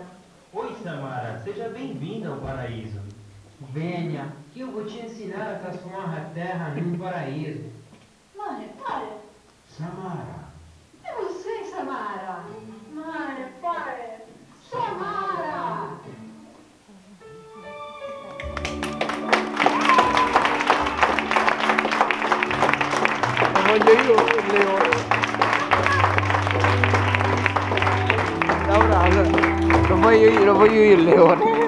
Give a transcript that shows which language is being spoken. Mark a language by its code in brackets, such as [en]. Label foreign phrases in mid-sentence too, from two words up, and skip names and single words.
[pt] Oi, Samara. Seja bem-vinda ao paraíso. Venha, que eu vou te ensinar a transformar a terra num paraíso. Mãe, para. Samara, É você, Samara. Mãe, para. Samara! [it] Voglio io il leone. Laura, lo voglio io il leone.